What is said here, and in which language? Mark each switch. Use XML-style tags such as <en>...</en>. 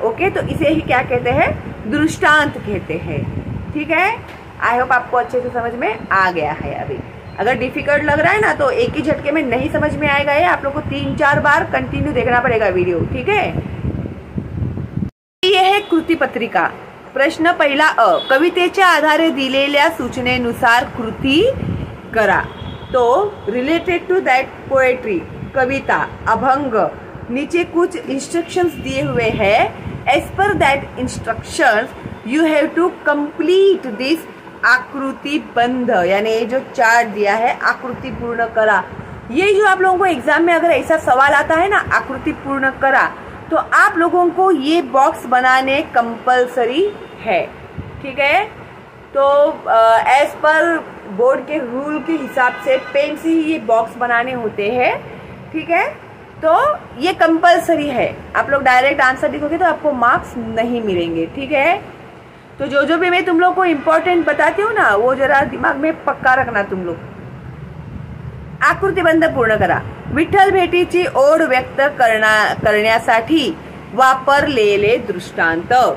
<hi>Okay, तो इसे ही क्या कहते हैं? दृष्टांत कहते हैं। ठीक है, आई होप आपको अच्छे से समझ में आ गया है। अभी अगर डिफिकल्ट लग रहा है ना, तो एक ही झटके में नहीं समझ में आएगा। ये आप लोग को 3-4 बार कंटिन्यू देखना पड़ेगा वीडियो। ठीक है, ये है कृती पत्रिका।</hi> <mr>प्रश्न पहिला अ, कवितेच्या आधारे दिलेल्या सूचनेनुसार कृती करा।</mr> <hi>तो</hi> <en>related to that poetry,</en> <hi>कविता, अभंग, नीचे कुछ इंस्ट्रक्शंस दिए हुए हैं।</hi> <en>as पर that instructions you have to complete this आकृति बंध,</en> <hi>यानी जो चार्ट दिया है,</hi> <mr>आकृति पूर्ण करा।</mr> <hi>ये जो आप लोगों को एग्जाम में अगर ऐसा सवाल आता है ना,</hi> <mr>आकृति पूर्ण करा,</mr> <hi>तो आप लोगों को ये बॉक्स बनाने कंपलसरी है। ठीक है, तो एज पर बोर्ड के रूल के हिसाब से पेन से ही ये बॉक्स बनाने होते हैं। ठीक है, तो ये कंपलसरी है। आप लोग डायरेक्ट आंसर लिखोगे तो आपको मार्क्स नहीं मिलेंगे। ठीक है, तो जो भी मैं तुम लोग को इम्पोर्टेंट बताती हूँ ना, वो जरा दिमाग में पक्का रखना तुम लोग।</hi> <mr>आकृतिबंध पूर्ण करा। विठ्ठल भेटीची ओढ व्यक्त करण्यासाठी वापरलेले दृष्टांत।</mr>